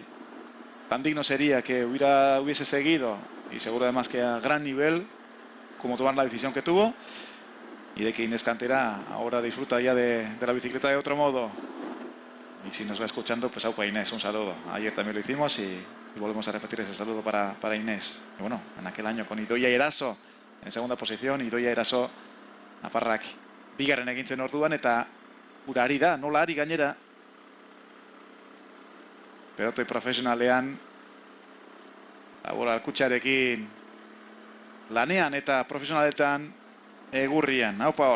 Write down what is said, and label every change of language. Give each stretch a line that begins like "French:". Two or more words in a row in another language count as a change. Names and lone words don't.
Spanish: Tan digno sería que hubiese seguido, y seguro además que a gran nivel, como tomar la decisión que tuvo, y de que Inés Cantera ahora disfruta ya de la bicicleta de otro modo. Y si nos va escuchando, pues aupa Inés, un saludo. Ayer también lo hicimos y volvemos a repetir ese saludo para Inés. Y bueno, en aquel año con Idoia Eraso en segunda posición,
Basque: Idoia Eraso nafarrak bigarren egin zuen orduan, eta ura ari da, nola ari gainera pelotoi profesionalean Laboral Kutxarekin lanean eta profesionaletan egurrian. Haupa hor.